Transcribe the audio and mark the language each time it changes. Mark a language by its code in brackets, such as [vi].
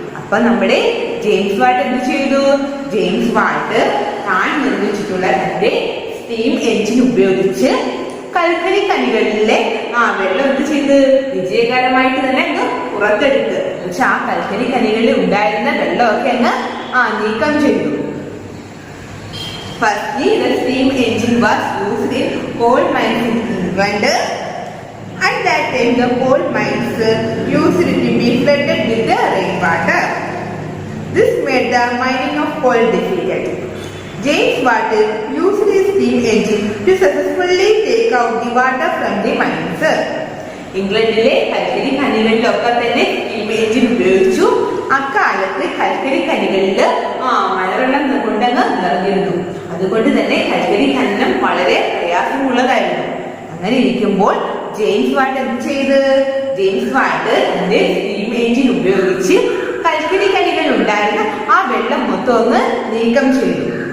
[ml] അപ്പൊ നമ്മുടെ James Watt എന്ത് ചെയ്തു? ജെയിംസ് വാട്ട് താൻ നിർമ്മിച്ചിട്ടുള്ള തന്റെ സ്റ്റീം എഞ്ചിൻ ഉപയോഗിച്ച് കൽക്കരി ഖനികളിലെ വെള്ളം എന്ത് ചെയ്ത് വിജയകരമായിട്ട് തന്നെ അങ്ങ് പുറത്തെടുത്ത്. പക്ഷെ ആ കൽക്കരി ഖനികളിൽ ഉണ്ടായിരുന്ന വെള്ളമൊക്കെ അങ്ങ് നീക്കം ചെയ്തു. [en] Firstly, the steam engine was used in coal mines in England. At that time, the coal mines used to be flooded with the rainwater. This made the mining of coal difficult. James Watt used his steam engine to successfully take out the water from the mines. [ml] ഇംഗ്ലണ്ടിലെ കൽക്കരി ഖനികളിലൊക്കെ തന്നെ steam engine ഉപയോഗിച്ചു. അക്കാലത്ത് കൽക്കരി ഖനികളിൽ മഴവെള്ളം കൊണ്ടങ്ങ് നിറഞ്ഞിരുന്നു. അതുകൊണ്ട് തന്നെ കൽക്കരി ഖനനം വളരെ പ്രയാസമുള്ളതായിരുന്നു. അങ്ങനെ ഇരിക്കുമ്പോൾ ജെയിംസ് വാട്ട് എന്ത് ചെയ്ത്? ജെയിംസ് വാട്ട് തന്റെ സ്റ്റീം എഞ്ചിൻ ഉപയോഗിച്ച് കൽക്കരി ഖനികളിൽ ഉണ്ടായിരുന്ന ആ വെള്ളം മൊത്തം ഒന്ന് നീക്കം ചെയ്തു.